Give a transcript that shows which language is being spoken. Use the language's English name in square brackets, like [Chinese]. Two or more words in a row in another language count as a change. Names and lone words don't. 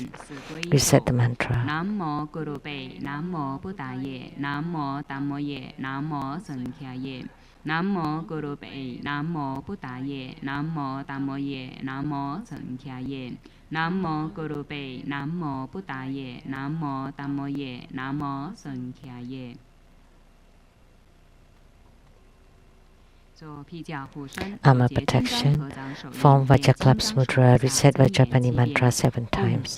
[English] Recite the mantra. [Pali] Namo Guru Pe, Namo Buddhaye, Namo Dhammoye, Namo Sankhyaye. Namo Guru Pe, Namo Buddhaye, Namo Dhammoye, Namo Sankhyaye. Namo Guru Pe, Namo Buddhaye, Namo Dhammoye, Namo Sankhyaye. [English] Armor protection. Form Vajraklaps mudra. Recite Vajrapani mantra 7 times.